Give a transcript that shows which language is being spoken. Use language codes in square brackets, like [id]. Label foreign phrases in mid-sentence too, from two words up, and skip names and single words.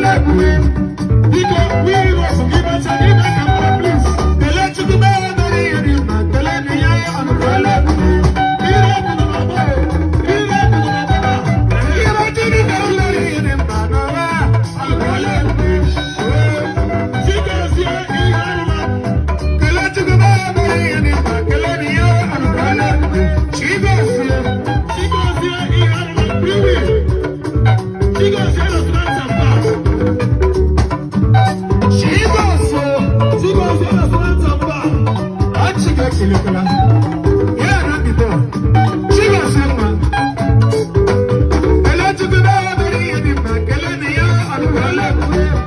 [ig] Biko, [en] we heroes, give us a big hand, please. [ig] Kele Chukwu mere mere ihe dị mma, kele nụ ya, ya, ọnụ kele Chukwu. Ire bụ n'ọgbọ, ire bụ n'ọgbọ. Ire Chukwu mere mere ihe dị mma, n'ụwa, ọnụ kele Chukwu. Chigozie ihe ọma. Kele Chukwu mere mere ihe dị mma, kele nụ ya, ọnụ kele Chigozie, Chigozie ihe ọma, [en] free will. Chigozie restaurant and bar. Chigozie, Chigozie restaurant and bar. [ig] Achị ga-ekelekwala. Ya na mbido. Chigozie nwa. Ele Chukwu na-emere ihe dị mma. Kele na ya, ọ dịkwala mma.